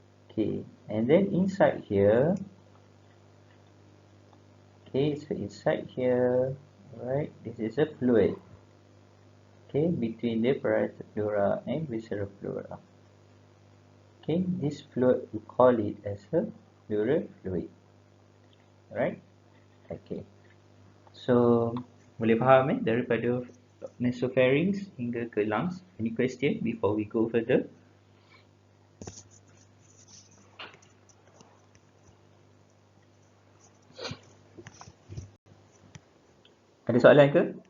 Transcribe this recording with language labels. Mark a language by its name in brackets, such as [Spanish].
[English] Okay, and then inside here, okay, so inside here, right, this is a fluid, okay, between the parietal pleura and visceral pleura. Okay, this fluid, we call it as a pleural fluid. Right, okay, so [Malay] boleh faham daripada nasopharynx hingga ke lungs. [English] Any question before we go further? [Malay] Ada soalan ke?